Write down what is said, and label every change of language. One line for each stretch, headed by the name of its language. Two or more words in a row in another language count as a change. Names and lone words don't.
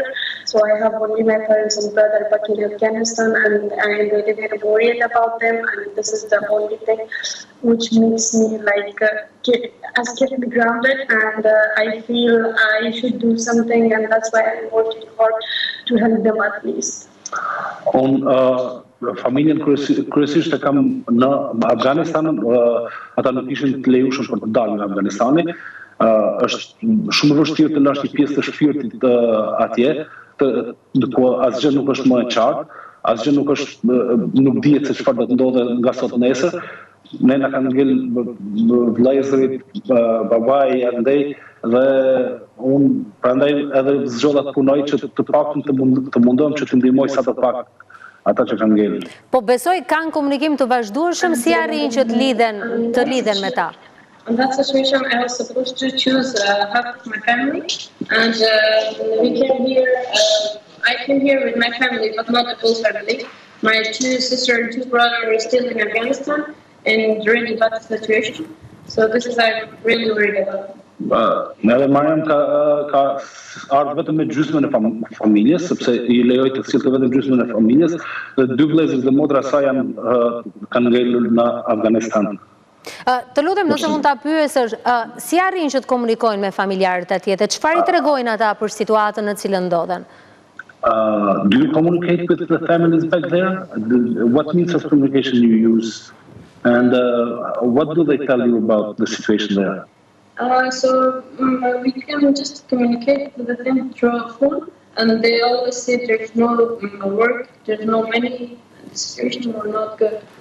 English: So I have only my parents and brother back in Afghanistan, and I am really very worried about them, and this is the only thing which makes me like kept me grounded, and I feel I should do something, and that's why I'm working hard to help them at least.
Albanian: Familjen kryesisht e kam në Afganistan, ata nuk ishin të lejushëm për të dalë nga Afganistani. Është shumë vështirë të lash një pjesë të shpirtit atje, ku asgjë nuk është më e qartë, asgjë nuk dihet se çfarë do të ndodhe nga sot nesër. ne na kanë ngel vëllezërit, babai, andaj dhe unë prandaj edhe zgjodha të punoj që të paktën të mundohem që të ndihmoj sa të pak ata që kanë ngel. Po besoj kanë komunikim të vazhdueshëm, si arrin që të lidhen me ta?
English: In that situation, I was supposed to choose half of my family, and we came here. I came here with my family, but not the full family. My 2 sisters and 2 brothers are still in Afghanistan in really bad situation. So this is I'm really worried about.
Albanian: Edhe Mariam ka ardhur vetëm me gjysmën e familjes, sepse I lejoi të sillte vetëm gjysmën e familjes, dhe 2 vëllezër dhe motra e saj kanë ngelur në Afganistan. Të lutem nëse mund ta pyesësh, si arrin që të komunikojnë me familjarët atje, dhe çfarë I tregojnë ata për situatën në cilën ndodhen?
English: Do you communicate with the families back there? What means of communication you use? And what do they tell you about the situation there? So we can just communicate with them through a phone, and they always say there's no work, there's no money, the situation are not good.